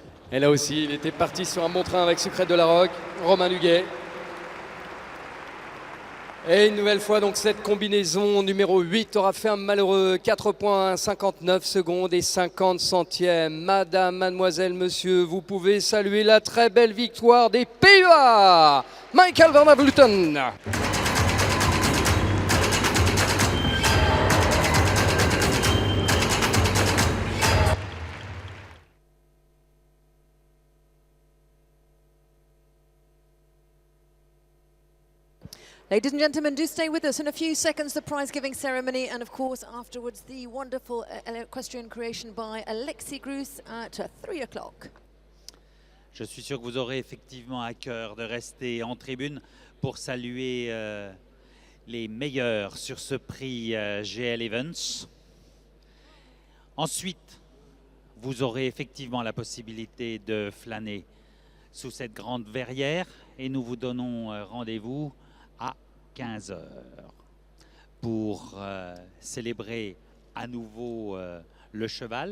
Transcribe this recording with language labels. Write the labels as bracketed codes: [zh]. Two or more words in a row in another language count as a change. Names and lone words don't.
[fr] Et là aussi, il était parti sur un bon train avec Sucrète de la Roque, Romain Duguay. Et une nouvelle fois, donc cette combinaison numéro 8 aura fait un malheureux 4 points, 59 secondes et 50 centièmes. Madame, mademoiselle, monsieur, vous pouvez saluer la très belle victoire des Pays-Bas. Michael van der Vleuten. [en] Ladies and gentlemen, do stay with us. In a few seconds, the prize-giving ceremony, and of course, afterwards, the wonderful equestrian creation by Alexis Grus at 3 o'clock. [fr] Je suis sûr que vous aurez effectivement à cœur de rester en tribune pour saluer les meilleurs sur ce prix GL Events. Ensuite, vous aurez effectivement la possibilité de flâner sous cette grande verrière et nous vous donnons rendez-vous à 15 h pour célébrer à nouveau le cheval.